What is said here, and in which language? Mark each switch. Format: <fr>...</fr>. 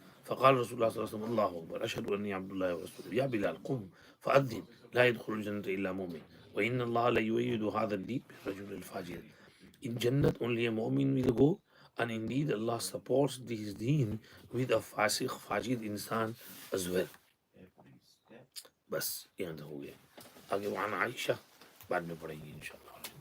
<ar>فقال رسول الله صلى الله عليه وسلم الله أكبر أشهد أني عبد الله ورسوله يا بلال قم فأذن لا يدخل الجنة إلا مؤمن وإن الله لا يؤيد هذا الدين بالرجل الفاجر.</ar> <en>In Jannat only a mu'min will go, and indeed Allah supports this deen with a fasiq, fajir insan as well.</en> <hi>बस यहाँ तो हो गया. आगे वहाँ आयशा बाद में पढ़ेंगे इंशाल्लाह.</hi>